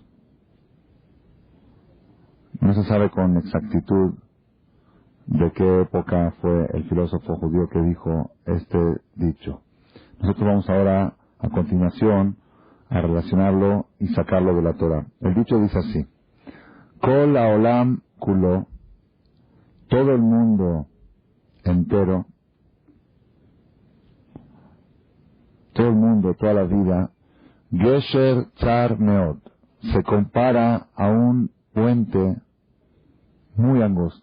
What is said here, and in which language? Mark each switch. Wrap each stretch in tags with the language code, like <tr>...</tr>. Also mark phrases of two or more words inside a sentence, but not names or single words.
<es>No se sabe con exactitud de qué época fue el filósofo judío que dijo este dicho. Nosotros vamos ahora, a continuación, a relacionarlo y sacarlo de la Torah. El dicho dice así:</es> <he>כל העולם כולו,</he> <es>todo el mundo entero, todo el mundo, toda la vida,</es> <he>גשר צר מאוד,</he> <es>se compara a un puente muy angosto.</es>